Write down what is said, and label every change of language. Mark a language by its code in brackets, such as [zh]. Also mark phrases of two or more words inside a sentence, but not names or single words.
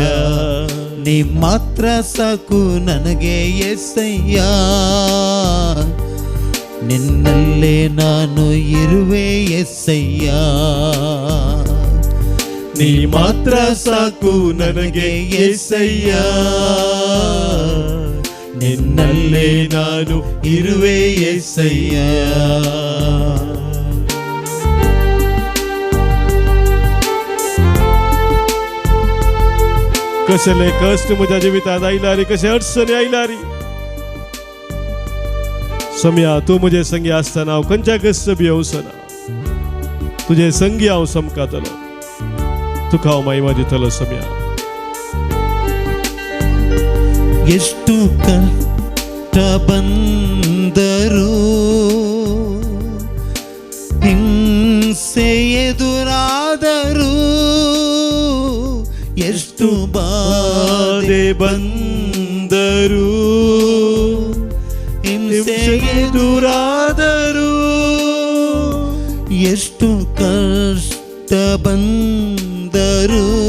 [kn] ನೀ ಮಾತ್ರ ಸಾಕು ನನಗೆ యేసయ్య, ನಿನ್ನಲ್ಲೇ ನಾನು ಇರುವೆ యేసయ్య. ನೀ ಮಾತ್ರ ಸಾಕು ನನಗೆ యేసయ్య, ನಿನ್ನಲ್ಲೇ ನಾನು ಇರುವೆ యేసయ్య. [kok] कसले कष्ट म्हज्या जिवितांत आयला रे, कशे अडचणी आयला रे. सम्या तू म्हजे संगी आसतना हांव खंयच्या कश्ट भिवसना. तुजे संगी हांव समकातलो, तुका हांव महिमा दितलो सम्या. [kn] ಎಷ್ಟು ಕಷ್ಟ ಬಂದರೂ, ಹಿಂಸೆ ಎದುರಾದರೂ, ಎಷ್ಟು ಬಾಧೆ ಬಂದರೂ, ಹಿಂಸೆ ಎದುರಾದರೂ, ಎಷ್ಟು ಕಷ್ಟ ಬಂದರೂ,